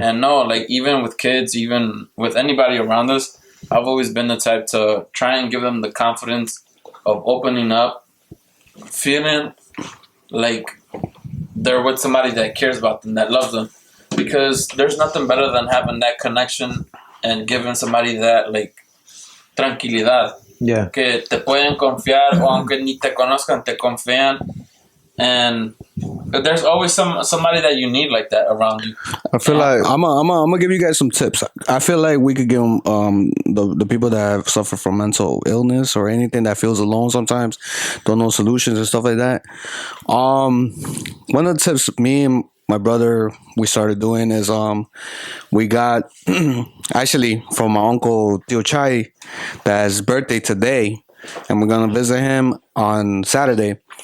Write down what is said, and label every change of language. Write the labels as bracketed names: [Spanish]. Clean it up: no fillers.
[English] And no, like even with kids, even with anybody around us, I've always been the type to try and give them the confidence of opening up, feeling like they're with somebody that cares about them, that loves them. Because there's nothing better than having that connection and giving somebody that, like, tranquilidad. Yeah. [Spanish] Que te pueden confiar, o aunque ni te conozcan, te confían. [English] And there's always somebody that you need like that around you. I feel like I'm gonna give you guys some tips. I feel like we could give them the people that have suffered from mental illness or anything that feels alone sometimes, don't know solutions and stuff like that. One of the tips me and my brother we started doing is we got actually from my uncle Tio Chai, that's his birthday today, and we're gonna visit him on Saturday.